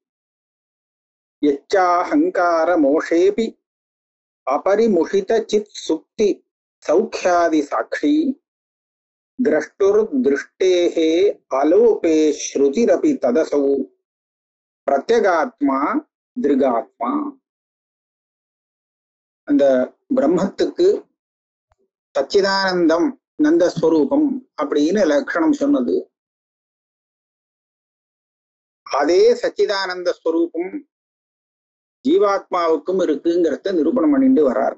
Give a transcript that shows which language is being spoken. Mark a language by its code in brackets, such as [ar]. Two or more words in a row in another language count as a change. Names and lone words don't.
[sa] यच्चाहंकार मोषेऽपि अपरिमुषित चित् सुप्ति सौख्यादि साक्षी द्रष्टुर्दृष्टेः अलोपे श्रुतिरपि तदसौ प्रत्यगात्मा दृगात्मा। [ta] அந்த பிரம்மத்துக்கு சச்சிதானந்தம் நந்தஸ்வரூபம் அப்படின்னு லட்சணம் சொன்னது. அதே சச்சிதானந்த ஸ்வரூபம் ஜீவாத்மாவுக்கும் இருக்குங்கிறத நிரூபணம் பண்ணிட்டு வர்றார்.